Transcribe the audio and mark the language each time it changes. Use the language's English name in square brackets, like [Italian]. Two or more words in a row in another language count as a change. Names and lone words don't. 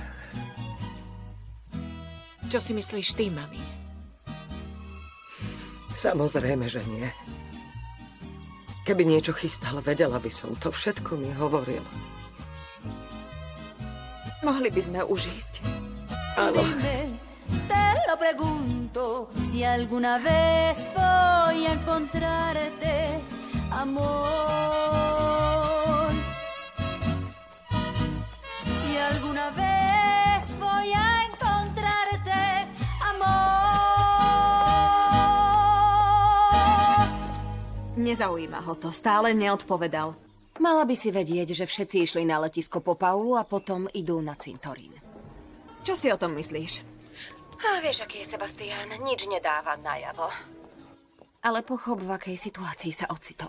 [Slovak] Čo si myslíš ty, mami? Samozrejme, že nie. Keby niečo chystal, vedela by som. To všetko mi hovoril. Mohli by sme už ísť. Áno. [Spanish] Te lo pregunto, si alguna vez voy a encontrarte, amor. Si alguna vez voy a encontrarte, amor. [Slovak] Nezaujíma ho to, stále neodpovedal. Mala by si vedieť, že všetci išli na letisko po Paulu a potom idú na cintorín. Čo si o tom myslíš? A vieš, aký je Sebastián, nič nedáva najavo. Ale pochop, v akej situácii sa ocitol.